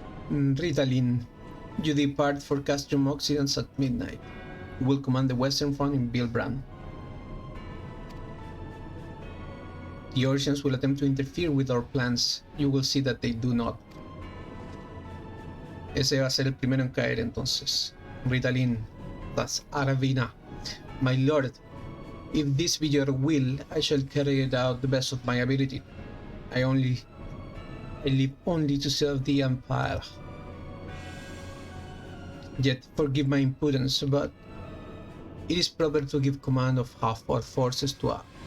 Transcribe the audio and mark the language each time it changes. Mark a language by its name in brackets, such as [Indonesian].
[English] Ritalin, you depart for Castrum Occidents at midnight. You will command the western front in Bilbrand. The Orcians will attempt to interfere with our plans. You will see that they do not. [Spanish] Ese va a ser el primero en caer entonces. [English] Ritalin, that's Aravina. My lord, if this be your will, I shall carry it out the best of my ability. I live only to serve the Empire. Yet forgive my impudence, but it is proper to give command of half our forces to us.